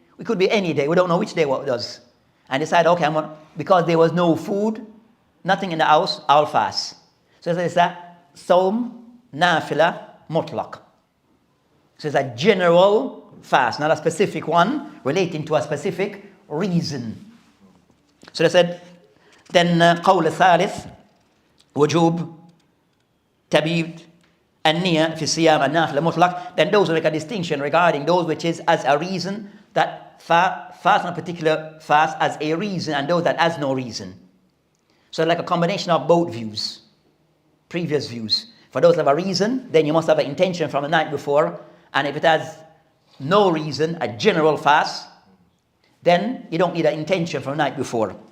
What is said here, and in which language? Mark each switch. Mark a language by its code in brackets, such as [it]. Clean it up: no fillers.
[en] It could be any day. We don't know which day what it does. And decided, okay, because there was no food, nothing in the house, I'll fast. So it's that Sawm, Nafila, Mutlaq. So it's a general fast, not a specific one relating to a specific reason. So they said, then [ar] قول الثالث وجوب تبيد النية في الصيام النافلة مطلق. [en] Then those who make a distinction regarding those which is as a reason, that fast on a particular fast as a reason, and those that has no reason. So like a combination of both views, previous views. For those that have a reason, then you must have an intention from the night before. And if it has no reason, a general fast, then you don't need an intention from the night before.